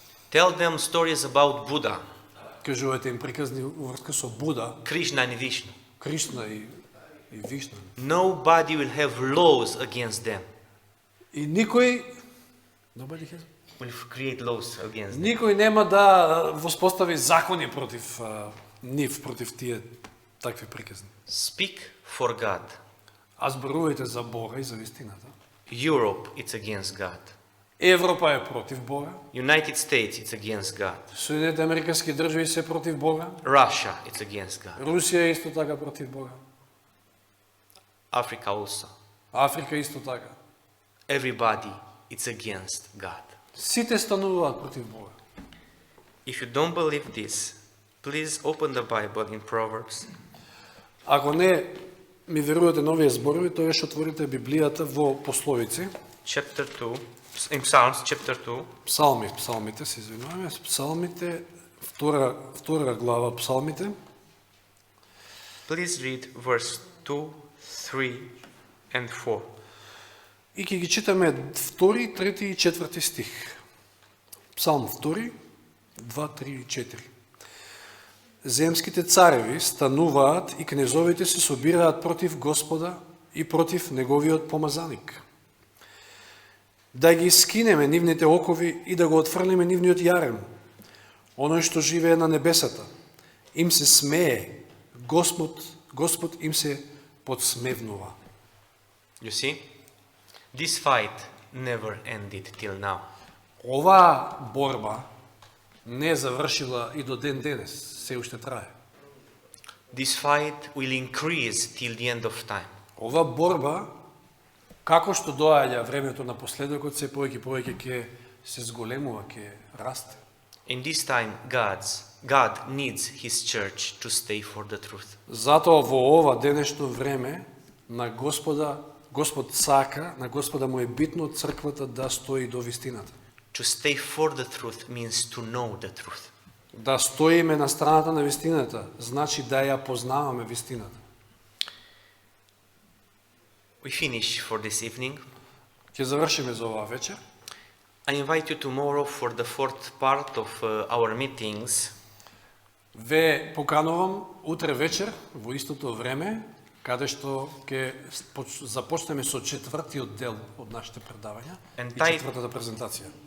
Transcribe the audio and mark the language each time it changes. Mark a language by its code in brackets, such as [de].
[en] Tell them stories about Buddha, [mk] Кажувајте им приказни во врска со Буда, [en] Krishna, and Vishnu. [mk] Кришна и Вишна. [en] Nobody will have laws against them. [mk] И никој [en] Will create laws against them. [mk] никој нема да воспостави закони против нив, против тие такви приказни. [en] Speak for God. [mk] А зборувајте за Бога и за вистината. [en] Europe, it's against God. [mk] Европа е против Бога. [en] United States, it's against God. [mk] Соединените американски држави се против Бога. [en] Russia, it's against God. [mk] Русија е исто така против Бога. [en] Africa also. [mk] Африка исто така. [en] Everybody, it's against God. [mk] Сите стануваат против Бога. [en] If you don't believe this, please open the Bible in Proverbs. [mk] Ако не ми верувате на овие зборови, тоа што отворите Библијата во Пословици, [en] Chapter 2, in Psalms, chapter 2, [mk] псалмите, се извинуваме, псалмите, втора глава псалмите, [en] please read verse 2, 3, and 4. [mk] и ќе ги читаме 2, 3 и 4 стих. Псалм 2, 2, 3 и 4. Земските цареви стануваат и кнезовите се собираат против Господа и против Неговиот помазаник. Да ги скинеме нивните окови и да го отфрлиме нивниот јарем. Оној што живее на небесата, им се смее, Господ им се подсмевнува. [en] You see? This fight never ended till now. [mk] Оваа борба не е завршила и до ден денес, се уште трае. [en] This fight will increase till the end of time. [mk] Ова борба, како што доаѓа времето на последокот, се повеќе ќе се зголемува, ќе расте. [en] In this time, God needs His church to stay for the truth. [mk] Затоа во ова денешно време на Господ сака, на Господа му е битно црквата да стои до вистината. [en] To stay for the truth means to know the truth. [mk] Да стоиме на страната на вистината, значи да ја познаваме вистината. [en] We finish for this evening. [mk] Ќе завршиме за оваа вечер. [en] I invite you tomorrow for the fourth part of our meetings. [mk] Ве поканувам утре вечер во истото време, каде што ќе започнеме со четвртиот дел од нашите предавања и четвртата презентација.